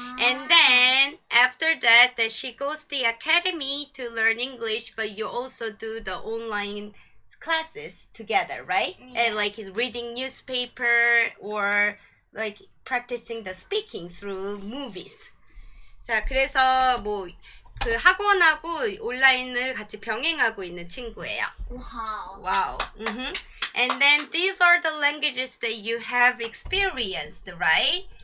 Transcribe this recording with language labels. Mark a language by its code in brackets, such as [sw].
[en] And then after that she goes to the academy to learn English, but you also do the online classes together, right? And like reading newspaper or like practicing the speaking through movies. [ko] 자, 그래서 뭐 그 학원하고 온라인을 같이 병행하고 있는 친구예요. Wow. Wow. [en] And then these are the languages that you have experienced, right?